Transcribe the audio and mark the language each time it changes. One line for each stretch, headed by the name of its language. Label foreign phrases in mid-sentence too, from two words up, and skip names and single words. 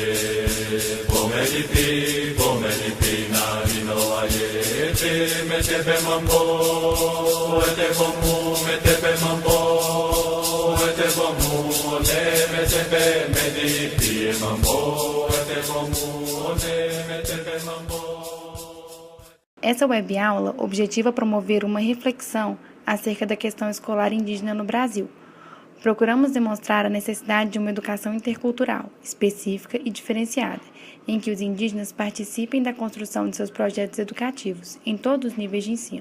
Portuguese: Bomedipi, bomedipi na inoayete. Metepe mambo, ete bomu, metepe mambo, ete bomu, ne metepe medipi mambo, ete bomu, ne metepe mambo. Essa web-aula objetiva promover uma reflexão acerca da questão escolar indígena no Brasil. Procuramos demonstrar a necessidade de uma educação intercultural, específica e diferenciada, em que os indígenas participem da construção de seus projetos educativos, em todos os níveis de ensino.